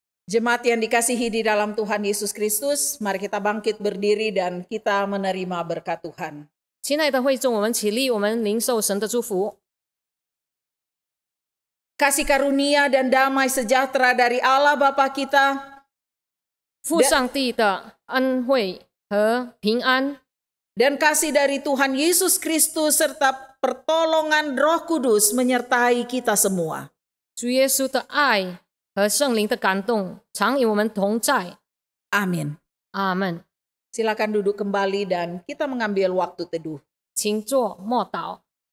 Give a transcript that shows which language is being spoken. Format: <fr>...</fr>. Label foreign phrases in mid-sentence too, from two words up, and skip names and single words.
<id>Jemaat yang dikasihi di dalam Tuhan Yesus Kristus, mari kita bangkit berdiri dan kita menerima berkat Tuhan.</id> <zh>亲爱的会众，我们起立，我们领受神的祝福。</zh> <id>Kasih karunia dan damai sejahtera dari Allah Bapa kita,</id> <zh>父上帝的恩惠和平安，</zh> <id>dan kasih dari Tuhan Yesus Kristus serta pertolongan Roh Kudus menyertai kita semua.</id> <zh>主耶稣的爱和圣灵的感动常与我们同在。</zh> <id>Amin.</id> <zh>阿门。</zh> <id>Silakan duduk kembali dan kita mengambil waktu teduh.</id> <zh>请坐默祷。</zh>